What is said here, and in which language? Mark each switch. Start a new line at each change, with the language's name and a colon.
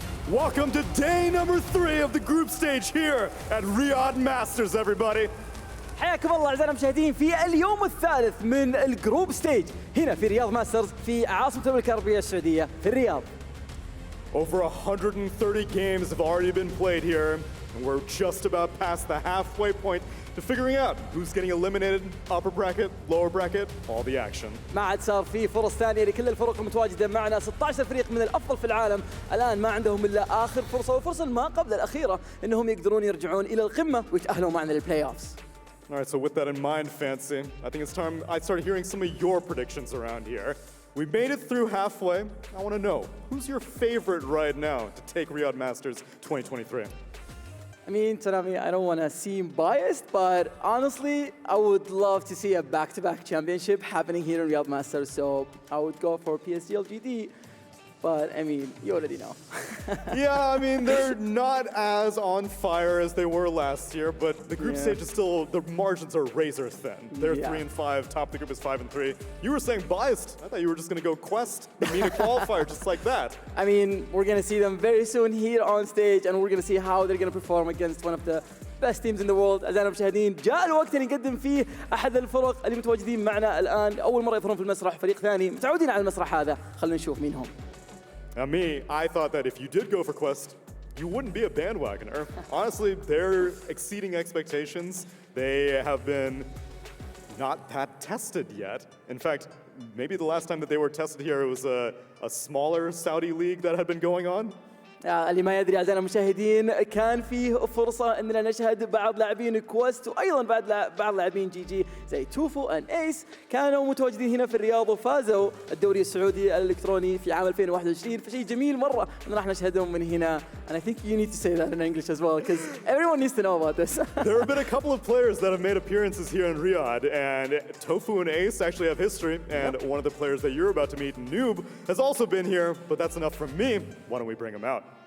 English: Welcome to day number 3 of the group stage here at Riyadh Masters, everybody.
Arabic: حياكم الله أعزائنا المشاهدين في اليوم الثالث من الجروب ستيج هنا في رياض ماسترز في عاصمة المملكة العربية السعودية في الرياض.
English: Over 130 games have already been played here, and we're just about past the halfway point to figuring out who's getting eliminated, upper bracket, lower bracket, all the action.
Arabic: ما عاد صار في فرص ثانية لكل الفرق المتواجدة معنا 16 فريق من الأفضل في العالم الآن ما عندهم إلا آخر فرصة والفرصة ما قبل الأخيرة إنهم يقدرون يرجعون إلى القمة ويتأهلوا معنا للبلاي أوفز.
English: All right, so with that in mind, Fancy, I think it's time I started hearing some of your predictions around here. We made it through halfway. I want to know, who's your favorite right now to take Riyadh Masters 2023? I mean, Tanami, I don't want to seem biased, but honestly, I would love to see a back-to-back championship happening here in Riyadh Masters, so I would go for PSGLGD. But, I mean, you already know. Yeah, I mean, they're not as on fire as they were last year, but the group stage is still, the margins are razor thin. They're 3 and 5, top of the group is 5 and 3. You were saying biased. I thought you were just going to go Quest, the MENA qualifier, just like that. I mean, we're going to see them very soon here on stage, and we're going to see how they're going to perform against one of the best teams in the world.
Arabic: أعزائنا المشاهدين جاء الوقت اللي نقدم فيه أحد الفرق اللي متواجدين معنا الآن أول مرة يظهرون في المسرح فريق ثاني متعودين على المسرح هذا خلونا نشوف مين هم.
English: Now me, I thought that if you did go for Quest, you wouldn't be a bandwagoner. Honestly, they're exceeding expectations. They have been not that tested yet. In fact, maybe the last time that they were tested here, it was a smaller Saudi league that had been going on.
Arabic: اللي ما يدري أعزائنا المشاهدين كان فيه فرصة أننا نشهد بعض لاعبين كويست وأيضا بعض لاعبين جي جي زي توفو أن إيس كانوا متواجدين هنا في الرياض وفازوا الدوري السعودي الإلكتروني في عام 2021 فشيء جميل مرة أن راح نشهدهم من هنا.
English: And I think you need to say that in English as well because everyone needs to know about this. There have been a couple of players that have made appearances here in Riyadh, and Tofu and Ace actually have history, and one of the players that you're about to meet, Noob, has also been here, but that's enough from me. Why don't we bring him out?